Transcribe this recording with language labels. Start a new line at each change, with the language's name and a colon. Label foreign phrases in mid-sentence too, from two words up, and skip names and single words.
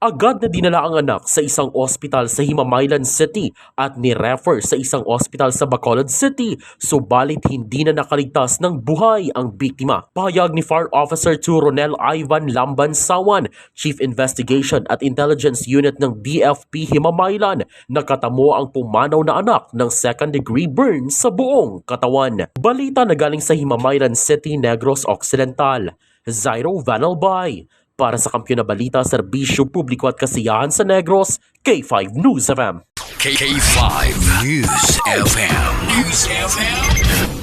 Filipino: Agad na dinala ang anak sa isang ospital sa Himamaylan City at ni-refer sa isang ospital sa Bacolod City, subalit hindi na nakaligtas ng buhay ang biktima. Pahayag ni Fire Officer 2 Ronel Ivan Lambansawan,
English: Chief Investigation
Filipino: at Intelligence Unit ng BFP Himamaylan, nakatamo ang pumanaw na anak ng
English: second-degree burn
Filipino: sa buong katawan. Balita na galing sa Himamaylan City, Negros Occidental. Zairo Vanalbay. Para sa Kampiyon na Balita, Serbisyo Publiko at Kasiyahan sa Negros, K5 News FM. K5 News FM.